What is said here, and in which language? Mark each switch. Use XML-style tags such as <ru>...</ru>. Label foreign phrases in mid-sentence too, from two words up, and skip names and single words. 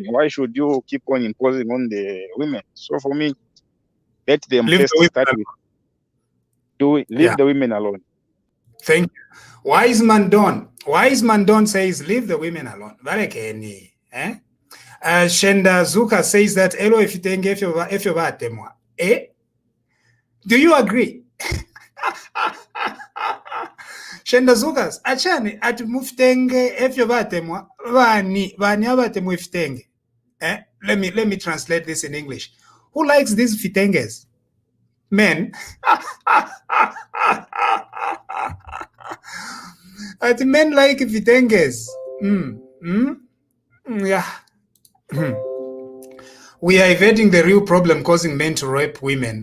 <en>Why should you keep on imposing on the women? So for me, let them first start with leave the women alone. Thank you. Wise man Don says leave the women alone. Shenda Zuka says that</en> <bem>elo ifitenge efyo batemwa.</bem> <en>Do you agree?</en> <bem>Shenda Zukas achani ati mufitenge efyo batemwa bani abatemwa ifitenge.</bem> <en>Let me translate this in English. Who likes these fitenges? Men. Ati men like fitenges. Yeah. We are evading the real problem causing men to rape women.</en>